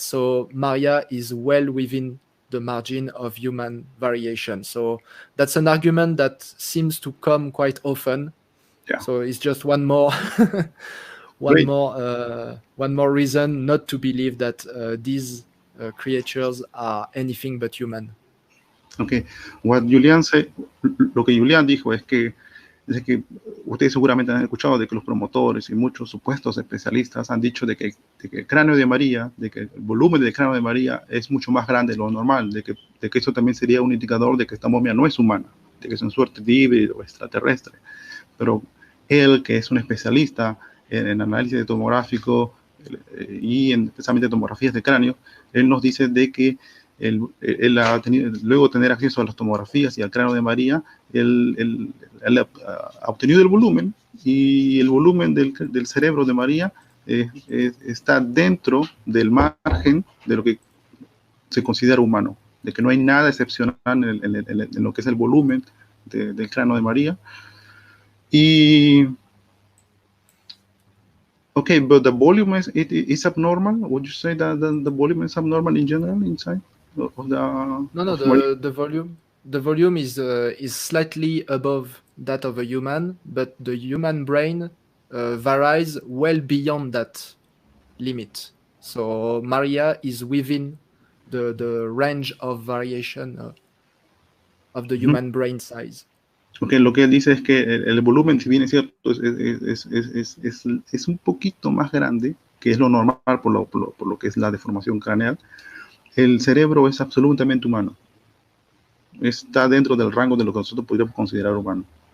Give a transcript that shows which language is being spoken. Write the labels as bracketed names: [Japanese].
[English] So Maria is well within the margin of human variation. So that's an argument that seems to come quite often, Yeah. So it's just one more one more reason not to believe that these creatures are anything but human. Okay. What Julian said, [Spanish] lo que Julian dijo es que ustedes seguramente han escuchado de que los promotores y muchos supuestos especialistas han dicho de que el cráneo de María, de que el volumen del cráneo de María es mucho más grande de lo normal, de que eso también sería un indicador de que esta momia no es humana, de que es en suerte de híbrido o extraterrestre. Pero él, que es un especialista en análisis tomográfico y especialmente tomografías de cráneo, él nos dice de que él ha tenido, luego de tener acceso a las tomografías y al cráneo de María, él ha obtenido el volumen, y el volumen del cerebro de María está dentro del margen de lo que se considera humano, de que no hay nada excepcional en lo que es el volumen del cráneo de María. [English] Y okay, but the volume is abnormal. Would you say that the volume is abnormal in general inside of the? No, the volume is slightly above that of a human, but the human brain varies well beyond that limit. So Maria is within the range of variation of the human brain size. [Spanish] Okay, lo que él dice es que el volumen, si bien es cierto, es un poquito más grande, que es lo normal por lo que es la deformación craneal. El cerebro es absolutamente humano. Está dentro del rango de lo que nosotros podríamos considerar humano.